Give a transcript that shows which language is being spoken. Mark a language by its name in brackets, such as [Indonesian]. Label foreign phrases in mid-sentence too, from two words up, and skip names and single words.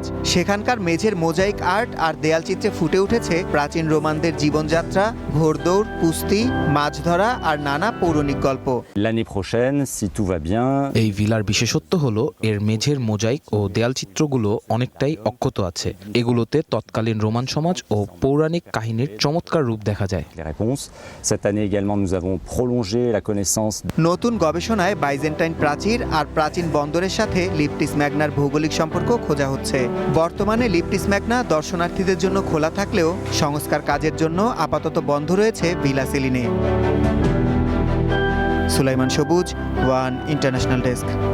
[Bangla] সেখানকার মেঝের মোজাইক আর্ট আর দেয়ালচিত্রে ফুটে উঠেছে প্রাচীন রোমানদের জীবনযাত্রা, ঘোড়দৌড়, কুস্তি, মাছ ধরা আর নানা পৌরাণিক গল্প। এই ভিলার বিশেষত্ব হলো এর মেঝের মোজাইক ও দেয়ালচিত্রগুলো অনেকটাই অক্ষত আছে। এগুলোতে তৎকালীন রোমান সমাজ ও পৌরাণিক কাহিনীর চমৎকার রূপ দেখা যায়। [French] année également, nous avons prolongé la connaissance. [Bangla] নতুন গবেষণায় বাইজেন্টাইন প্রাচীর আর প্রাচীন বন্দরের সাথে লিপটিস ম্যাগনার ভৌগোলিক সম্পর্ক খোঁজা হচ্ছে। বর্তমানে লিপটিস ম্যাগনা দর্শনার্থীদের জন্য খোলা থাকলেও সংস্কার কাজের জন্য আপাতত বন্ধ রয়েছে ভিলা সেলিনে। সুলাইমান সবুজ, ওয়ান ইন্টারন্যাশনাল ডেস্ক।